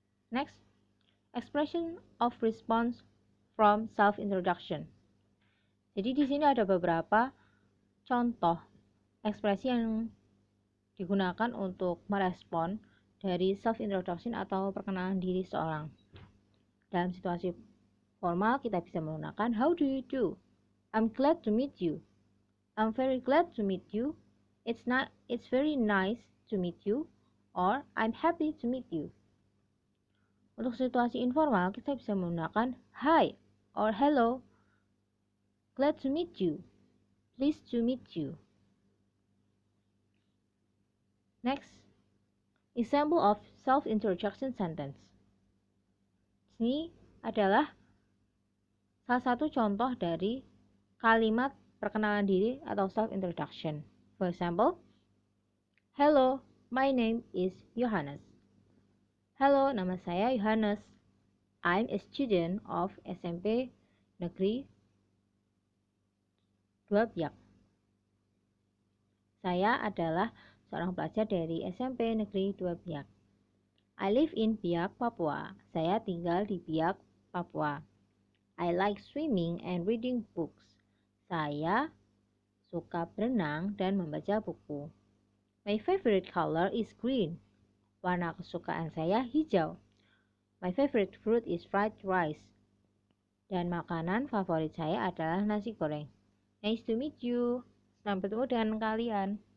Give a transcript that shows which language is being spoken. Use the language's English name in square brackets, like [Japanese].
[English] Next, expression of response from self-introduction. [Indonesian] Jadi di sini ada beberapa contoh ekspresi yang digunakan untuk merespon dari self-introduction atau perkenalan diri seorang. Dalam situasi formal kita bisa menggunakan [English] how do you do? I'm glad to meet you. I'm very glad to meet you. It's very nice to meet you. Or I'm happy to meet you. [Indonesian] Untuk situasi informal kita bisa menggunakan [English] hi or hello. Glad to meet you. Pleased to meet you. Next, example of self-introduction sentence. [Indonesian] Ini adalah salah satu contoh dari kalimat perkenalan diri atau self-introduction. [English] For example, hello, my name is Johannes. [Indonesian] Halo, nama saya Yohanes. [English] I'm a student of SMP Negeri 2 Biak. [Indonesian] Saya adalah seorang pelajar dari SMP Negeri 2 Biak. [English] I live in Biak, Papua. [Indonesian] Saya tinggal di Biak, Papua. [English] I like swimming and reading books. [Indonesian] Saya suka berenang dan membaca buku. [English] My favorite color is green. [Indonesian] Warna kesukaan saya hijau. [English] My favorite fruit is fried rice. [Indonesian] Dan makanan favorit saya adalah nasi goreng. [English] Nice to meet you. [Indonesian] Senang bertemu dengan kalian.